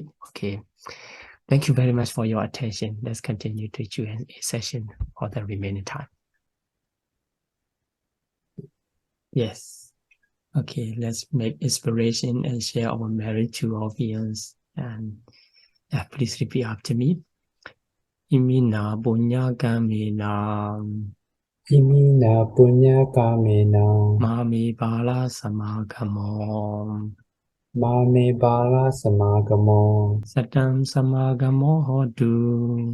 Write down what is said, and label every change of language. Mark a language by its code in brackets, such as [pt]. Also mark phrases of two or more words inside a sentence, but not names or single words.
[en] Okay, thank you very much for your attention. Let's continue the Q&A session for the remaining time. Yes. Okay, let's make inspiration and share our merit to our viewers. And please repeat after me. [pi] Imina punya kamena Imina punya kamena mami bala samagamo mame bala samagamo satam samagamo hodu